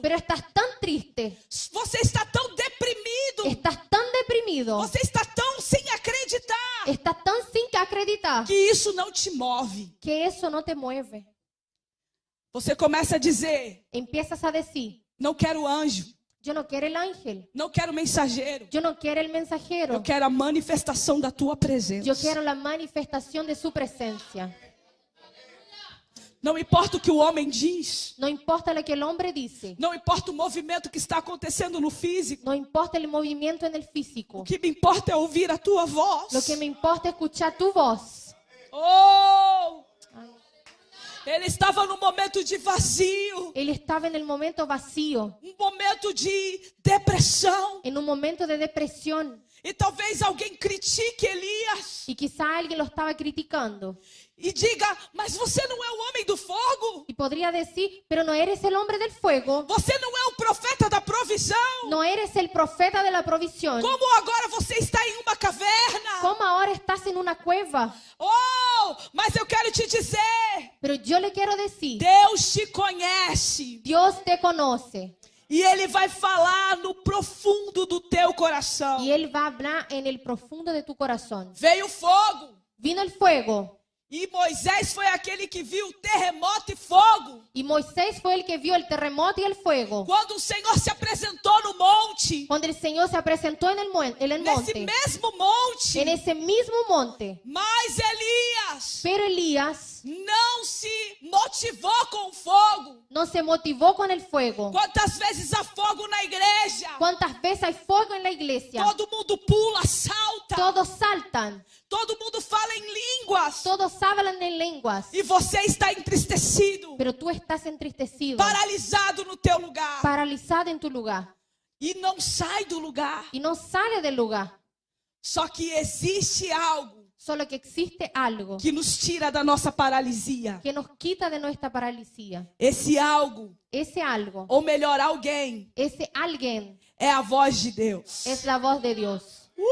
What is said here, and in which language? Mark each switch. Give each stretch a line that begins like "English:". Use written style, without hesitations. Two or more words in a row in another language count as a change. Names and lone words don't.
Spanish: Pero estás tan triste.
Portuguese: você está tão deprimido,
Spanish: Estás tan deprimido.
Portuguese: você está tão sem acreditar,
Spanish: Estás tan sin acreditar.
Portuguese: que isso não te move.
Spanish: Que eso no te mueve.
Portuguese: Você começa a dizer,
Spanish: Empiezas a decir,
Portuguese: não quero anjo,
Spanish: yo no quiero el ángel.
Portuguese: não quero mensageiro,
Spanish: Yo no quiero el
Portuguese: eu
Spanish: mensajero.
Portuguese: quero a manifestação da tua presença.
Spanish: Yo quiero la manifestación de su presencia.
Portuguese: Não importa o que o homem diz,
Spanish: No importa lo que el hombre dice.
Portuguese: não importa o movimento que está acontecendo no físico,
Spanish: No importa el movimiento en el físico.
Portuguese: o que me importa é ouvir a tua voz.
Spanish: Lo que me importa es escuchar tu voz. Oh!
Portuguese: Ele estava num momento de vazio,
Spanish: Él estaba en el momento vacío,
Portuguese: um momento de depressão.
Spanish: en un momento de depresión.
Portuguese: E talvez alguém critique Elias
Spanish: Y quizá alguien lo estaba criticando.
Portuguese: e diga, mas você não é o homem do fogo?
Spanish: Y podría decir, pero no eres el hombre del fuego.
Portuguese: Você não é o profeta da provisão?
Spanish: No eres el profeta de la provisión.
Portuguese: Como agora você está em uma caverna?
Spanish: ¿Cómo ahora estás en una cueva?
Portuguese: Oh, mas eu quero te dizer,
Spanish: Pero yo le quiero decir,
Portuguese: Deus te conhece.
Spanish: Dios te conoce.
Portuguese: E Ele vai falar no profundo do teu coração.
Spanish: Y Él va a hablar en el profundo de tu corazón.
Portuguese: Veio fogo.
Spanish: Vino el fuego.
Portuguese: E Moisés foi aquele que viu terremoto e fogo.
Spanish: Y Moisés fue el que vio el terremoto y el fuego.
Portuguese: Quando o Senhor se apresentou no monte,
Spanish: Cuando el Señor se presentó en el
Portuguese: nesse
Spanish: monte.
Portuguese: mesmo monte,
Spanish: En ese mismo monte.
Portuguese: mas Elias
Spanish: Pero Elías
Portuguese: não se motivou com o fogo.
Spanish: no se motivó con el fuego.
Portuguese: Quantas vezes há fogo na igreja?
Spanish: ¿Cuántas veces hay fuego en la iglesia?
Portuguese: Todo mundo pula, salta.
Spanish: Todos saltan.
Portuguese: Todo mundo fala em línguas.
Spanish: Todos hablan en lenguas.
Portuguese: E você está entristecido,
Spanish: Pero tú estás entristecido.
Portuguese: paralisado no teu lugar.
Spanish: Paralizado en tu lugar.
Portuguese: E não sai do lugar.
Spanish: Y no sale del lugar.
Portuguese: Só que existe algo
Spanish: Solo que existe algo
Portuguese: que nos tira da nossa paralisia.
Spanish: que nos quita de nuestra paralisía.
Portuguese: Esse algo,
Spanish: Ese algo,
Portuguese: ou melhor, alguém,
Spanish: ese alguien
Portuguese: é a voz de Deus.
Spanish: es la voz de Dios.